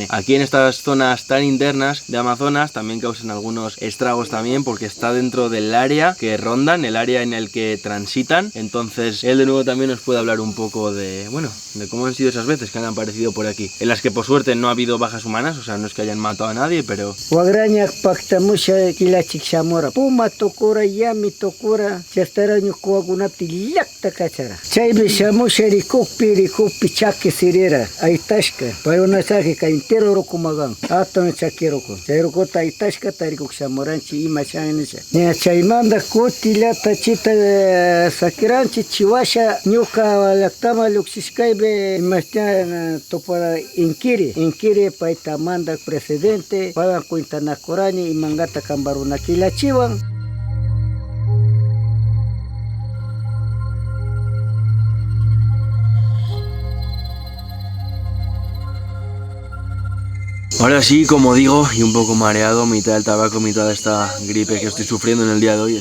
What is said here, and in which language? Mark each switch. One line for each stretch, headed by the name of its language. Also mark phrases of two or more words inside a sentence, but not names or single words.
Spanish: Aquí en estas zonas tan internas de Amazonas también causan algunos estragos también porque está dentro del área que rondan, el área en el que transitan. Entonces él de nuevo también nos puede hablar un poco de, bueno, de cómo han sido esas veces que han aparecido por aquí, en las que por suerte no ha habido bajas humanas, o sea, no es que hayan matado a nadie, pero...
Quechua: Puma tokura yami tokura chastaraño kuagunapti lakta kachara chaybe shamushari kupi chake sirera aitashka payona chake ka entero rokumagan atona chakiroko chayroko ta aitashka tariko shamoranchi ima chaynicha ne chaymanda kutilata chita sakiranchi chiwasha nyuka laktama luxishkaibe imashta topara inkiri paitamanda presidente pagan kuintana korani imangata kambaruna kilachiwan.
Spanish: Ahora sí, como digo, y un poco mareado, mitad del tabaco, mitad de esta gripe que estoy sufriendo en el día de hoy.